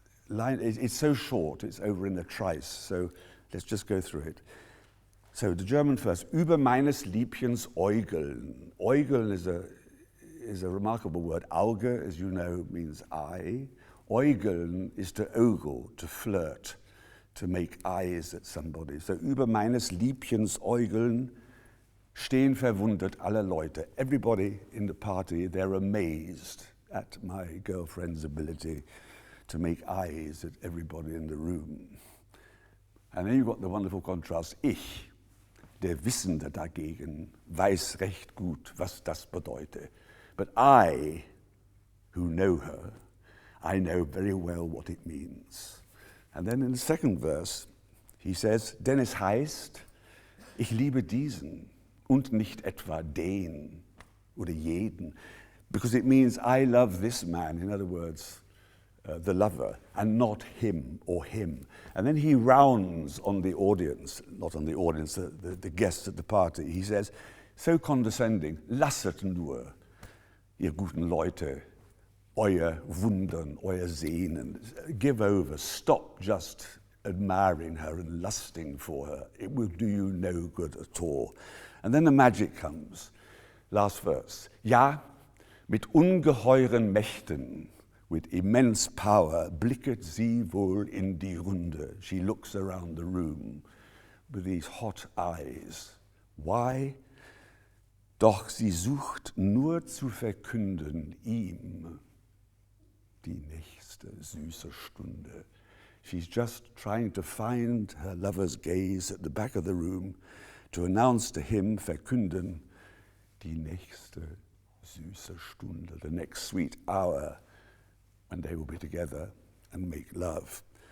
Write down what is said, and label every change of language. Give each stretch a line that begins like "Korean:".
English: It's so short, it's over in the trice, so let's just go through it. So the German first,
German: über meines Liebchens Äugeln.
English: Äugeln is a remarkable word. Auge, as you know, means eye. Äugeln is to ogle, to flirt, to make eyes at somebody.
German: So über meines Liebchens Äugeln stehen verwundert alle Leute.
English: Everybody in the party, they're amazed at my girlfriend's ability to make eyes at everybody in the room. And then you've got the wonderful contrast.
German: Ich, der Wissende dagegen, weiß recht gut, was das bedeute.
English: But I, who know her, I know very well what it means. And then in the second verse, he says,
German: denn es heißt, ich liebe diesen und nicht etwa den oder jeden.
English: Because it means I love this man, in other words, the lover, and not him or him. And then he rounds on the audience, not on the audience, the guests at the party. He says, so condescending,
German: lasset nur, ihr guten Leute, euer Wundern, euer Sehnen.
English: Give over, stop just admiring her and lusting for her. It will do you no good at all. And then the magic comes. Last verse.
German: Ja, mit ungeheuren Mächten,
English: with immense power,
German: blicket sie wohl in die Runde.
English: She looks around the room with these hot eyes. Why?
German: Doch sie sucht nur zu verkünden ihm die nächste süße Stunde.
English: She's just trying to find her lover's gaze at the back of the room to announce to him,
German: verkünden, die nächste süße Stunde,
English: the next sweet hour when they will be together and make love.